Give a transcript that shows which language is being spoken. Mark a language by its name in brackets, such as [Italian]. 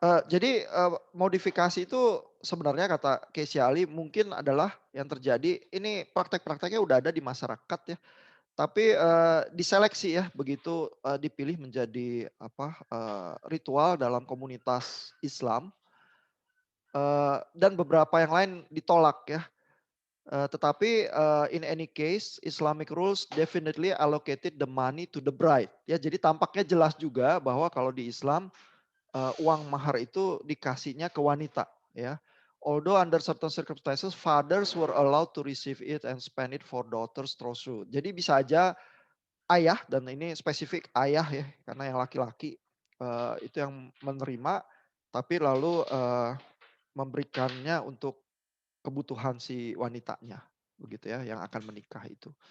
[Indonesian] Jadi, modifikasi itu sebenarnya kata Casey Ali mungkin adalah yang terjadi ini praktek-prakteknya udah ada di masyarakat ya, tapi, diseleksi ya begitu, dipilih menjadi apa, ritual dalam komunitas Islam, dan beberapa yang lain ditolak ya. [English] Tetapi, in any case Islamic rules definitely allocated the money to the bride ya. [Indonesian] Jadi tampaknya jelas juga bahwa kalau di Islam, uang mahar itu dikasihnya ke wanita ya. [English] Although under certain circumstances fathers were allowed to receive it and spend it for daughters through. [Indonesian] Jadi bisa aja ayah, dan ini spesifik ayah ya, karena yang laki-laki, itu yang menerima, tapi lalu, memberikannya untuk kebutuhan si wanitanya, begitu ya, yang akan menikah itu.